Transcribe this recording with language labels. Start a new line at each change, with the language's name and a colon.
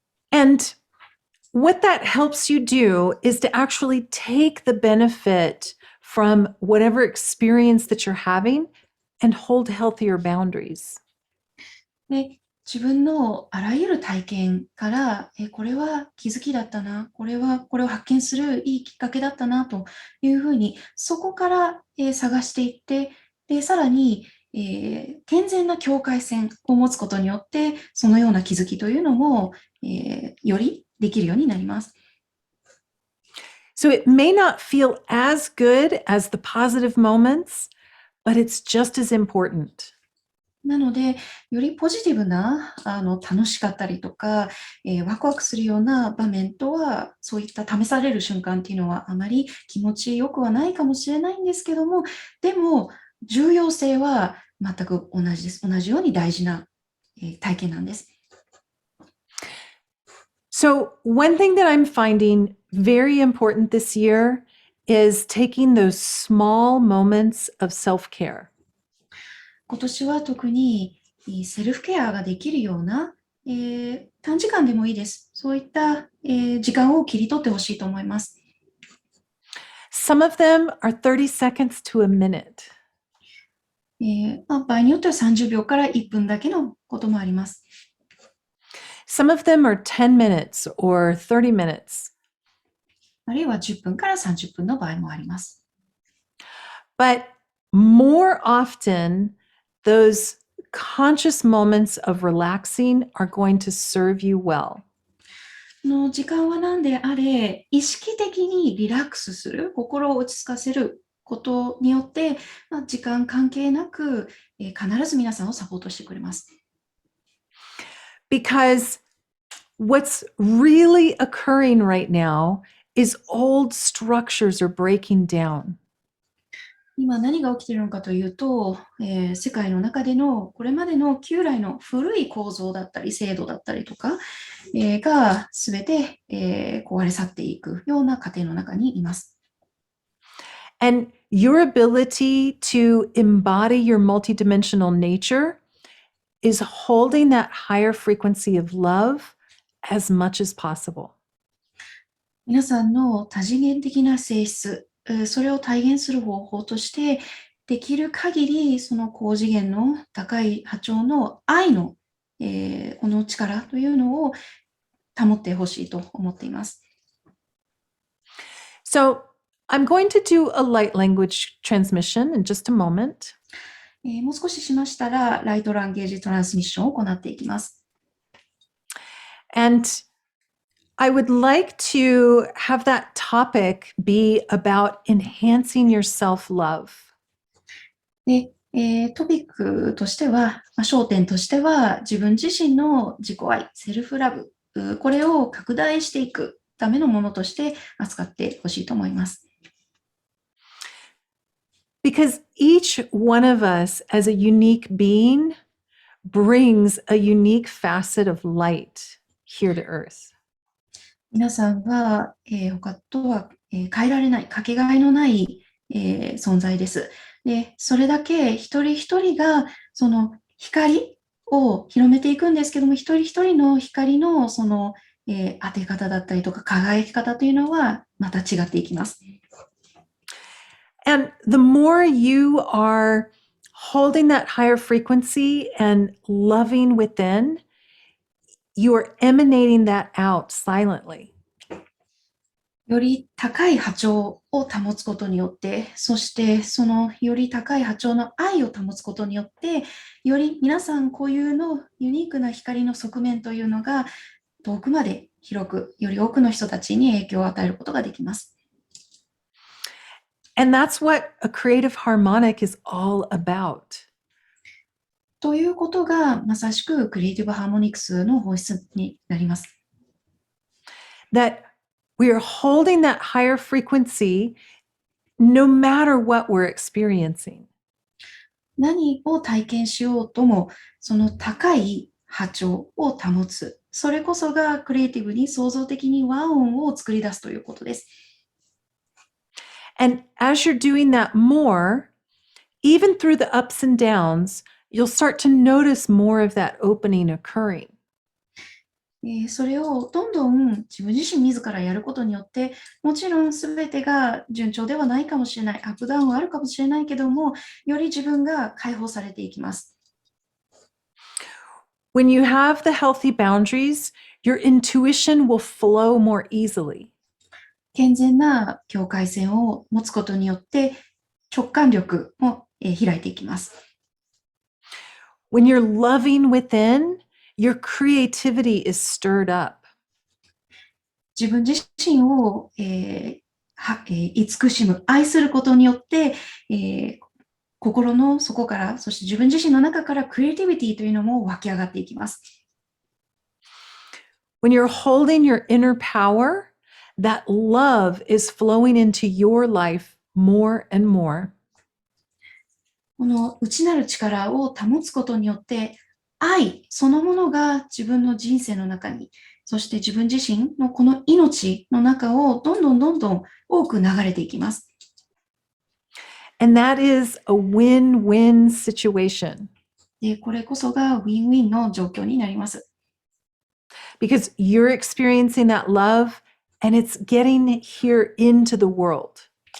English: And what that helps you do is to actually take the benefit from whatever experience that you're having and hold healthier boundaries.
Japanese: で、自分のあらゆる体験から、これは気づきだったな、これを発見するいいきっかけだったなというふうに、そこから、探していって、で、さらに、健全な境界線を持つことによって、そのような気づきというのも、よりできるようになります。
English: So it may not feel as good as the positive moments, but it's just as important.
Japanese: なので、よりポジティブな楽しかったりとか、ワクワクするような場面とは、そういった試される瞬間っていうのはあまり気持ちよくはないかもしれないんですけども、でも重要性は全く同じです。同じように大事な、体験なんです。
English: So, one thing that I'm finding very important this year is taking those small moments of self-care.
Japanese: 今年は特にセルフケアができるような、短時間でもいいです。そういった、時間を切り取ってほしいと思います。
English: Some of them are 30 seconds to a minute.
Japanese: 場合によっては30秒から1分だけのこともあります。
English: Some of them are 10 minutes or 30 minutes.
Japanese: あるいは10分から30分の場合もあります。
English: But more often, those conscious moments of relaxing are going to serve you well.
Japanese: 時間は何であれ、意識的にリラックスする、心を落ち着かせることによって、時間関係なく、必ず皆さんをサポートしてくれます。
English: Because what's really occurring right now is old structures are breaking down.
Japanese: 今何が起きているのかというと、世界の中でのこれまでの旧来の古い構造だったり制度だったりとか、が全て、壊れ去っていくような過程の中にいます。
English: And your ability to embody your multidimensional nature is holding that higher frequency of love as much as possible.
Japanese: 皆さんの多次元的な性質、それを体現する方法として、できる限りその高次元の高い波長の愛の、この力というのを保ってほしいと思っています。
English: So I'm going to do a light language transmission in just a moment.
Japanese: もう少ししましたら、ライトランゲージトランスミッションを行っていきます。
English: And I would like to have that topic be about enhancing your self-love.
Japanese: で、トピックとしては、焦点としては、自分自身の自己愛、セルフラブ、これを拡大していくためのものとして扱ってほしいと思います。
English: Because each one of us as a unique being brings a unique facet of light here to earth.
Japanese: 皆さんは、他とは、変えられない、かけがえのない、存在です。で、それだけ一人一人がその光を広めていくんですけども、一人一人の光のその、当て方だったりとか輝き方というのはまた違っていきます。
English: And the more you are holding that higher frequency and loving within, you are emanating that out silently.
Japanese: より高い波長を保つことによって、そしてそのより高い波長の愛を保つことによって、より皆さん固有のユニークな光の側面というのが遠くまで広く、より多くの人たちに影響を与えることができます。
English: And that's what a creative harmonic is all about.
Japanese: ということがまさしくクリエイティブハーモニクスの本質になります。
English: That we are holding that higher frequency no matter what we're experiencing.
Japanese: 何を体験しようとも、その高い波長を保つ。それこそがクリエイティブに創造的に和音を作り出すということです。
English: And as you're doing that more, even through the ups and downs, you'll start to notice more of that opening occurring.
Japanese: それをどんどん自分自身自らやることによって、もちろん全てが順調ではないかもしれない、アップダウンはあるかもしれないけども、より自分が解放されていきます。
English: When you have the healthy boundaries, your intuition will flow more easily.
Japanese: 健全な境界線を持つことによって直感力も開いていきます。
English: When you're loving within, your creativity is stirred up.
Japanese: 自分自身を、慈しむ、愛することによって、心の底から、そして自分自身の中からクリエイティビティというのも湧き上がっていきます。
English: When you're holding your inner power, that love is flowing into your life more and more.
Japanese: この内なる力を保つことによって、愛そのものが自分の人生の中に、そして自分自身のこの命の中をどんどん多く流れていきます。
English: And that is a win-win situation.
Japanese: で、これこそがウィンウィンの状況になります。
English: Because you're experiencing that love and it's getting here into the world.